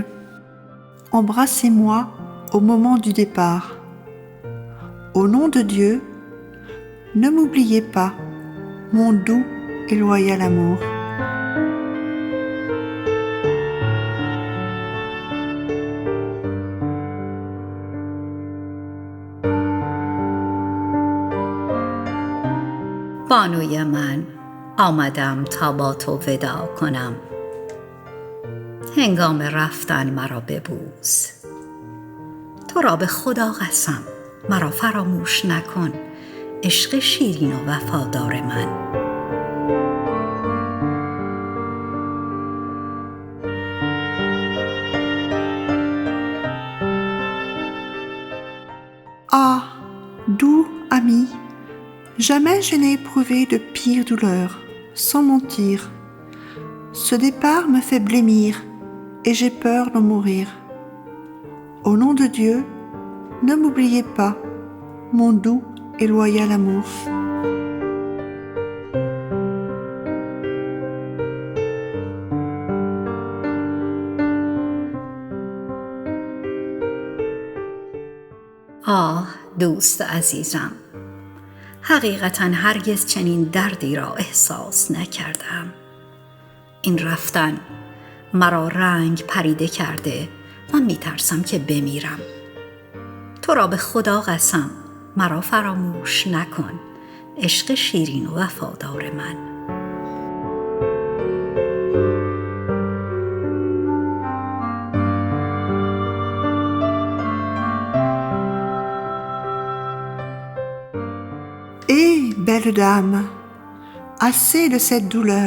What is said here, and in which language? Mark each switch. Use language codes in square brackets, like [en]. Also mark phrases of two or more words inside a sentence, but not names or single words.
[fr] Embrassez-moi au moment du départ. Au nom de Dieu, ne m'oubliez pas, mon doux et loyal amour. [fa] بانوی من آمدم تا با تو وداع کنم هنگام رفتن مرا ببوس تو را به خدا قسم مرا فراموش نکن عشق شیرین و وفادار من [fr] Ah, doux ami, jamais je n'ai éprouvé de pire douleur, sans mentir. Ce départ me fait blêmir et j'ai peur d'en mourir. Au nom de Dieu, ne m'oubliez pas, mon doux et loyal amour. [fa] دوست عزیزم حقیقتا هرگز چنین دردی را احساس نکردم این رفتن مرا رنگ پریده کرده من میترسم که بمیرم تو را به خدا قسم مرا فراموش نکن عشق شیرین و وفادار من [fr] Eh, belle dame, assez de cette douleur.